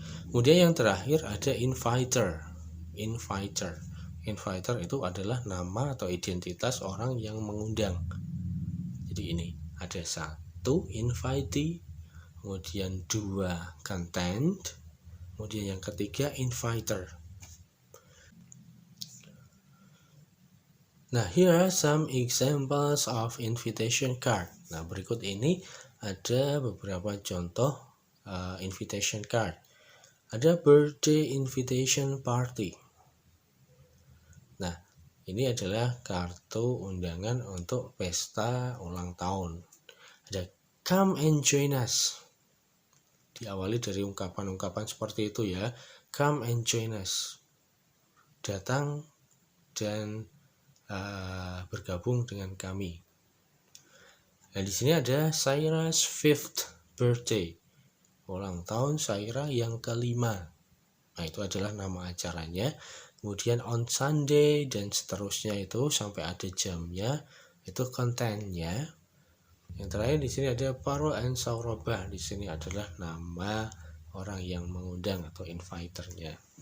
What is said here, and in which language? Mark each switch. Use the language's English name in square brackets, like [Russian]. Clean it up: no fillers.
[Indonesian] Kemudian yang terakhir ada inviter. Inviter itu adalah nama atau identitas orang yang mengundang. Jadi ini ada satu invitee, kemudian dua content, kemudian yang ketiga inviter. [English] Nah, here are some examples of invitation card. [Indonesian] Nah, berikut ini ada beberapa contoh invitation card. [English] Ada birthday invitation party. [Indonesian] Nah, ini adalah kartu undangan untuk pesta ulang tahun. Ada [English] come and join us. [Indonesian] Diawali dari ungkapan-ungkapan seperti itu ya. [English] Come and join us. [Indonesian] Datang dan bergabung dengan kami. Nah, di sini ada Saira's 5th birthday. Ulang tahun Saira yang kelima. Nah, itu adalah nama acaranya. Kemudian [English] on Sunday [Indonesian] dan seterusnya itu sampai ada jamnya, itu kontennya. Yang terakhir di sini ada Paro and Saurabah. Di sini adalah nama orang yang mengundang atau inviternya.